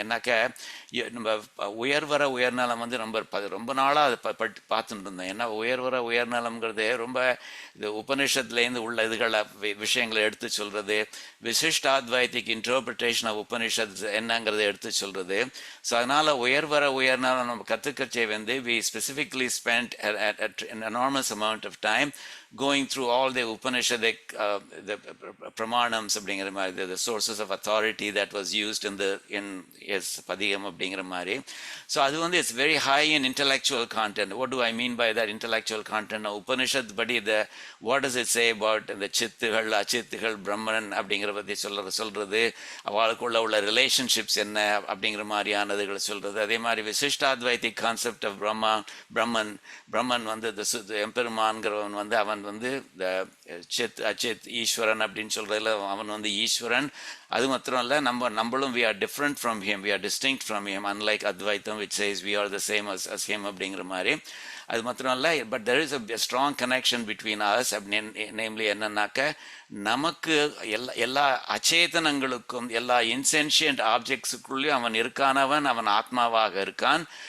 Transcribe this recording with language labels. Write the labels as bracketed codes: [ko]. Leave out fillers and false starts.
[ta] ஏன்னாக்க நம்ம உயர்நலம் வந்து ரொம்ப நாளாக அதை பார்த்துட்டு இருந்தோம். ஏன்னா உயர்நலம்ங்கிறது ரொம்ப இது உபனிஷத்துலேருந்து உள்ள இதுகளை விஷயங்களை எடுத்து சொல்கிறது, விசிஷ்டாத்வைத்திக் இன்டர்பிரிட்டேஷன் ஆஃப் உபனிஷத் என்னங்கிறத எடுத்து சொல்கிறது. ஸோ அதனால் உயர்நலம் நம்ம கற்றுக்கச்சே வந்து [en] we specifically spent an enormous amount of time going through all the Upanishadic the pramanams அப்படிங்கிற மாதிரி, the sources of authority that was used in yes padiyam அப்படிங்கிற மாதிரி. [ta] ஸோ அது வந்து [en] it's very high in intellectual content. What do I mean by that intellectual content? [ta] Upanishad படி [en] what does it say about the [ta] சித்துகள் அச்சித்துகள் பிரம்மன் அப்படிங்கிற பற்றி சொல்கிறது, அவளுக்குள்ள உள்ள ரிலேஷன்ஷிப்ஸ் என்ன அப்படிங்கிற மாதிரியானதுகளை சொல்கிறது. அதே மாதிரி விசிஷ்டாத்வைத்திக் கான்செப்ட் ஆஃப் பிரம்மன் வந்து எம்பெருமான்கிறவன் வந்து அவன் அவன் வந்து சித் அச்சித் ஈஸ்வரன் அப்படின்னு சொல்கிறதுல அவன் வந்து ஈஸ்வரன். அது மாத்திரம் இல்லை, நம்மளும் [en] we are different from him, we are distinct from him, unlike Advaitam which says we are the same as him அப்படிங்கிற மாதிரி. [ta] அது மாத்திரம் இல்லை, but [en] there is a strong connection between us, namely [ta] என்னன்னாக்க நமக்கு எல்லா அச்சேதனங்களுக்கும் எல்லா இன்சென்ஷியன்ட் ஆப்ஜெக்ட்ஸுக்குள்ளேயும் அவன் இருக்கானவன், அவன் ஆத்மாவாக இருக்கான்.